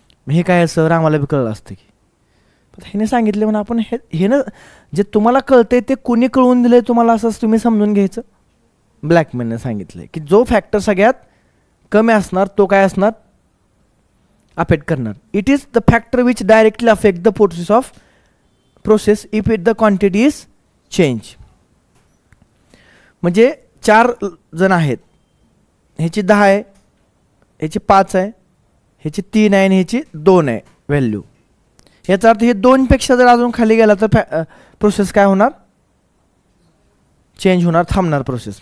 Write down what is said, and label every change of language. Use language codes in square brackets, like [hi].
[mr] हे काय सर आम्हाला बी कळलं असतं की, ह्याने सांगितले म्हणून आपण हे ना, जे तुम्हाला कळतंय ते कुणी कळवून दिलंय तुम्हाला असंच तुम्ही समजून घ्यायचं. ब्लॅकमॅनने सांगितलंय की जो फॅक्टर सगळ्यात कमी असणार तो काय असणार, अफेक्ट करणार. [en] It is the factor which directly affect the process if it the quantity is change. [mr] म्हणजे 4 जण आहेत, ह्याची 10 आहे, ह्याची 5 आहे, ह्याची 3 आहे आणि ह्याची 2 आहे व्हॅल्यू. याचा अर्थ हे 2पेक्षा जर अजून खाली गेला तर प्रोसेस काय होणार, चेंज होणार, थांबणार प्रोसेस.